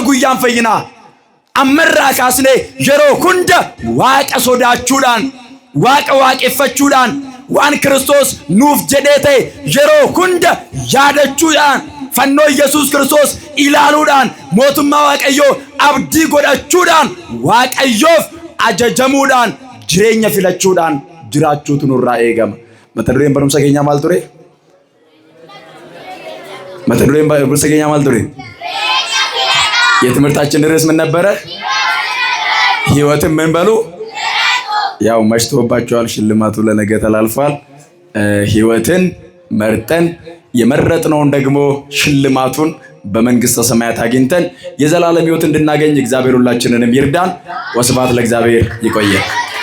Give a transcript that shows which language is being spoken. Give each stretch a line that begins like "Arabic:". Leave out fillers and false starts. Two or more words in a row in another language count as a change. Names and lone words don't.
Oromo: guyyaan fayyinaa ammarraa kaasnee yeroo hunda waaqa sodaachuudhaan waaqa waaqeffachuudhaan waan Kiristoos nuuf jedhee ta'e yeroo hunda yaadachuudhaan fannoo Yesuus Kiristoos ilaaluudhaan mootummaa waaqayyoo abdii godhachuudhaan waaqayyoof ajajamuudhaan jireenya filachuudhaan jiraachuutu nurraa eegama mata dureen barumsa keenyaa maal ture mata dureen barumsa keenyaa maal ture
Amharic: የትምህርታችን ርዕስ ምን ነበረ ሕይወትን ምን በሉ ያው መሽቶባችኋል ሽልማቱ ለነገ ተላልፏል ሕይወትን መርጠን የመረጥነውን ደግሞ ሽልማቱን በመንግስተ ሰማያት አግኝተን የዘላለም ሕይወት እንድናገኝ እግዚአብሔር ሁላችንንም ይርዳን ወስብሐት ለእግዚአብሔር ይቆየን